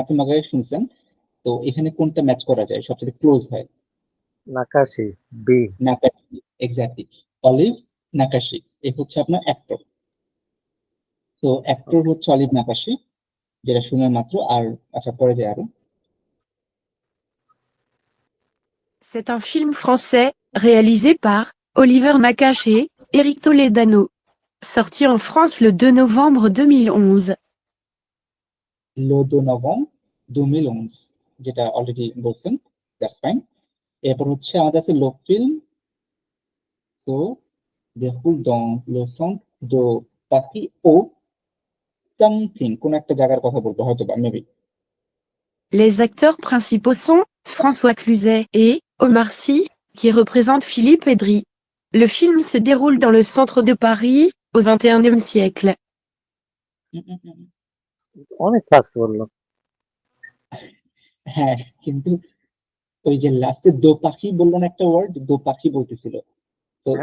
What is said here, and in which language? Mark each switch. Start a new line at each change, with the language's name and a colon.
Bangla: আপনি মাগাসি শুনছেন, তো এখানে কোনটা ম্যাচ করা যায়, সবচেয়ে ক্লোজ হয়? নাকাশি, বি। নাকাশি, এক্স্যাক্টলি। অলিভ নাকাশি, এ হচ্ছে আপনার অ্যাক্টর। তো অ্যাক্টর হচ্ছে অলিভ নাকাশি, যেটা শুনলেন মাত্র। আর আচ্ছা, পরে যায় আরো।
French: C'est un film français, réalisé par Oliver Nakache et Éric Toledano. Sorti en France le 2 novembre 2011. Le 2 novembre 2011,
Bangla: যেটা অলরেডি বলছেন, দ্যাটস ফাইন। এরপর হচ্ছে আমাদের আছে লো ফিল্ম। তো দেখুন
French: dans le centre de Paris
Bangla: ও সামথিং, কোন একটা জায়গার কথা বলবো হয়তো বা, maybe.
French: Les acteurs principaux sont François Cluzet et Omar Sy, qui représente Philippe Aydri. Le film se déroule dans le centre de Paris, au XXIe siècle.
Bangla: অনেক fast বললো। হ্যাঁ, কিন্তু ওই যে লাস্টে দো পাখি বললেন একটা ওয়ার্ড, দো পাখি বলতেছিল, তো